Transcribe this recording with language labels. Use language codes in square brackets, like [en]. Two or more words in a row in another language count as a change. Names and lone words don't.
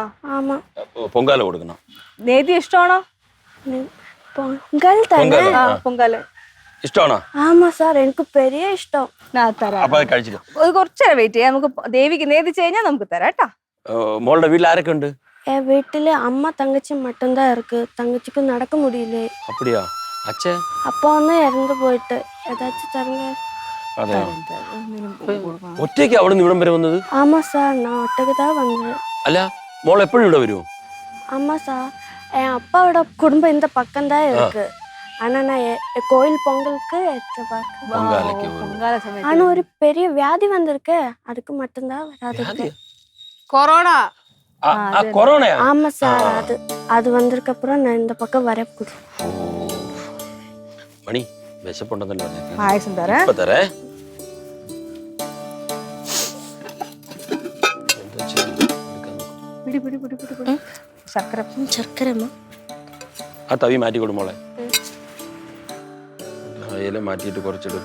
[ml] ആമാ. പൊങ്കാല കൊടുക്കണം. നേതി ഇഷ്ടമാണോ? പൊങ്കൽ തന്നെ. പൊങ്കാല ഇഷ്ടമാണോ? ആമാ സാർ, എനിക്ക് പെരിയ ഇഷ്ടം. കഴിച്ചിട്ട് കുറച്ചേരം വെയിറ്റ് ചെയ്യാം. നമുക്ക് ദേവിക്ക് നേതിച്ചു കഴിഞ്ഞാൽ നമുക്ക് തരാം കേട്ടാ. മോളുടെ വീട്ടിൽ ആരൊക്കെ ഉണ്ട്? [ta] என் வீட்டுல அம்மா தங்கச்சி மட்டும்தான் இருக்கு. தங்கச்சிக்கு நடக்க முடியல. அப்படியா? அச்சே அப்பா வந்து இறந்து போயிட்டு. ஏதாச்சும் தருங்க. [ml] അതെ. ഒറ്റയ്ക്ക് അവിടെ നിന്ന് ഇവിടം വരെ വന്നത്? [ta] ஆமா சார், நான் ஒட்டக்கு தான் வந்தேன். [ml] അല്ല മോൾ എപ്പോഴും ഇവിടെ വരുമോ? [ta] ஆமா சார், என் அப்பாவோட குடும்பம் இந்த பக்கம் தான் இருக்கு. ஆனா நான் கோயில் பொங்கலுக்கு [ml] പൊങ്കാല സമയത്ത്. [ta] ஆனா ஒரு பெரிய வியாதி வந்திருக்கு, அதுக்கு மட்டும்தான் வராது. [ml] കൊറോണ? കൊറോണയാ? [ta] ஆமா சார், அது வந்திருக்க அப்புறம் நான் இந்த பக்கம் வரக்கூடாது. [ml] മണി വിശപ്പുണ്ടെന്നല്ലോ. പായസം തരേ. തരേ. ശർക്കര ആ തവി മാറ്റി കൊടു മോളെ. ഇല മാറ്റിയിട്ട് കുറച്ചിടും.